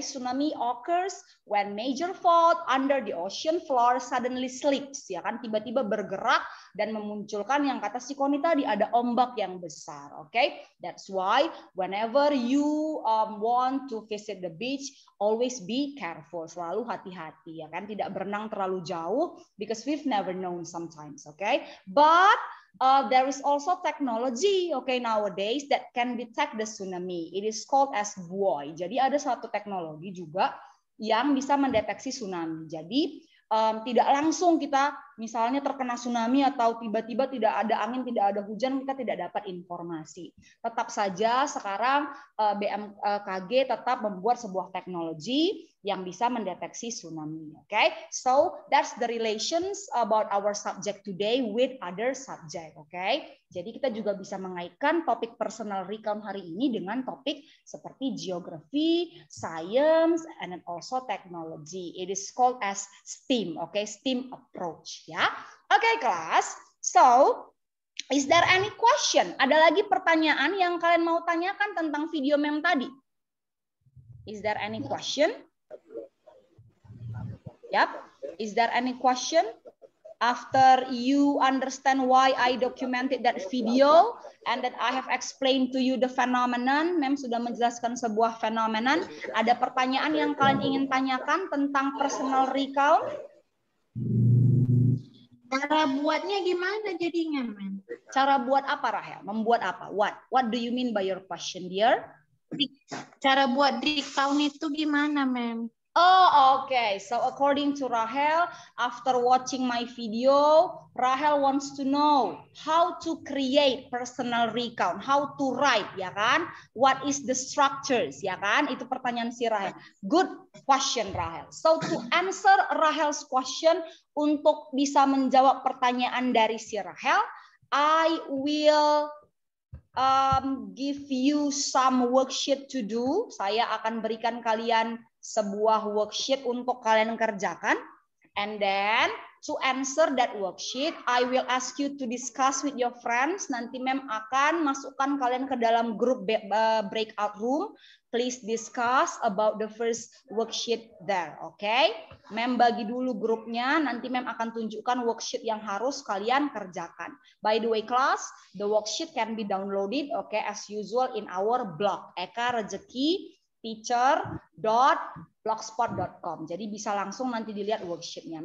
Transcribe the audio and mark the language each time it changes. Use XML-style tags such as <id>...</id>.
<en>Tsunami occurs when major fault under the ocean floor suddenly slips.</en> <id>Ya kan? Tiba-tiba bergerak dan memunculkan yang kata si Connie tadi, ada ombak yang besar.</id> <en>Okay? That's why whenever you want to visit the beach, always be careful.</en> <id>Selalu hati-hati. Ya kan? Tidak berenang terlalu jauh</id> <en>because we've never known sometimes.</en> <id>Okay?</id> <en>But there is also technology, okay, nowadays that can detect the tsunami. It is called as buoy.</en> <id>Jadi ada satu teknologi juga yang bisa mendeteksi tsunami. Jadi tidak langsung kita misalnya terkena tsunami atau tiba-tiba tidak ada angin, tidak ada hujan, kita tidak dapat informasi. Tetap saja sekarang BMKG tetap membuat sebuah teknologi yang bisa mendeteksi tsunami.</id> <en>Okay, so that's the relations about our subject today with other subject.</en> <id>Okay, jadi kita juga bisa mengaitkan topik personal recount hari ini dengan topik seperti</id> <en>geography, science, and also technology. It is called as STEAM. Okay, STEAM approach.</en> <id>Ya, okay, kelas.</id> <en>So, is there any question?</en> <id>Ada lagi pertanyaan yang kalian mau tanyakan tentang video mem tadi?</id> <en>Is there any question? Yep. Is there any question? After you understand why I documented that video and that I have explained to you the phenomenon,</en> <id>Mem sudah menjelaskan sebuah phenomenon. Ada pertanyaan yang kalian ingin tanyakan tentang personal recount? Cara buatnya gimana jadinya, Mem? Cara buat apa, Rahel? Membuat apa?</id> <en>What do you mean by your question, dear?</en> <id>Cara buat recount itu gimana, Mem?</id> <en>Oh, okay. So according to Rahel, after watching my video, Rahel wants to know how to create personal recount, how to write, ya kan? What is the structures, ya kan? Itu pertanyaan si Rahel. Good question, Rahel. So to answer Rahel's question,</en> <id>untuk bisa menjawab pertanyaan dari si Rahel,</id> <en>I will give you some worksheet to do.</en> <id>Saya akan berikan kalian sebuah worksheet untuk kalian kerjakan.</id> <en>And then to answer that worksheet, I will ask you to discuss with your friends.</en> <id>Nanti Mem akan masukkan kalian ke dalam grup breakout room.</id> <en>Please discuss about the first worksheet there. Okay?</en> <id>Mem bagi dulu grupnya. Nanti Mem akan tunjukkan worksheet yang harus kalian kerjakan.</id> <en>By the way, class, the worksheet can be downloaded, okay, as usual in our blog, Eka Rezeki teacher.blogspot.com.</en> <id>Jadi bisa langsung nanti dilihat worksheetnya.</id>